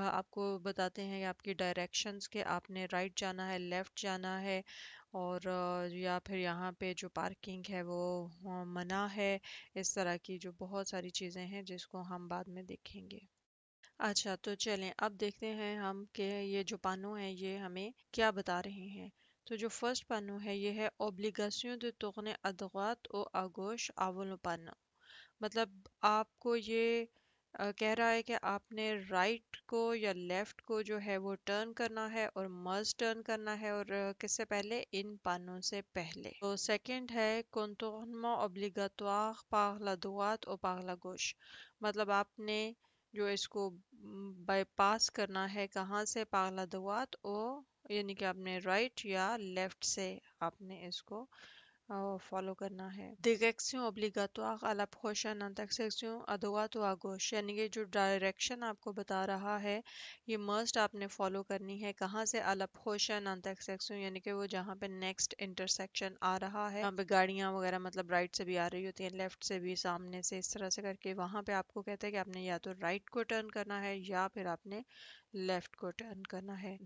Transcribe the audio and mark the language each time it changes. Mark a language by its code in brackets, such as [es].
[hi] आपको बताते हैं कि आपकी डायरेक्शंस के आपने राइट जाना है, लेफ्ट जाना है, और या फिर यहाँ पे जो पार्किंग है वो मना है। इस तरह की जो बहुत सारी चीज़ें हैं जिसको हम बाद में देखेंगे। अच्छा, तो चलें अब देखते हैं हम कि ये जो पानो है ये हमें क्या बता रहे हैं। तो जो फर्स्ट पानो है ये है [fr] ओब्लिगासियों de tourner à droite ou à gauche avant le panneau। [hi] मतलब आपको ये कह रहा है कि आपने राइट को या लेफ्ट को जो है वो टर्न करना है और मस्ट टर्न करना है, और किससे पहले, इन पानों से पहले। तो सेकंड है [fr] contournement obligatoire par la droite ou par la gauche। [hi] मतलब आपने जो इसको बाईपास करना है कहाँ से, पागला दुआत ओ, यानी कि आपने राइट या लेफ्ट से आपने इसको फॉलो करना है। [fr] Direction obligatoire à la prochaine intersection à droite ou à gauche, [hi] यानी कि जो डायरेक्शन आपको बता रहा है ये मस्ट आपने फॉलो करनी है कहाँ से, [fr] à la prochaine intersection, [hi] यानी कि वो जहाँ पे नेक्स्ट इंटरसेक्शन आ रहा है, यहाँ पे गाड़ियाँ वगैरह मतलब राइट से भी आ रही होती हैं, लेफ्ट से भी, सामने से, इस तरह से करके वहाँ पे आपको कहते हैं कि आपने या तो राइट को टर्न करना है या फिर आपने लेफ्ट को टर्न करना है।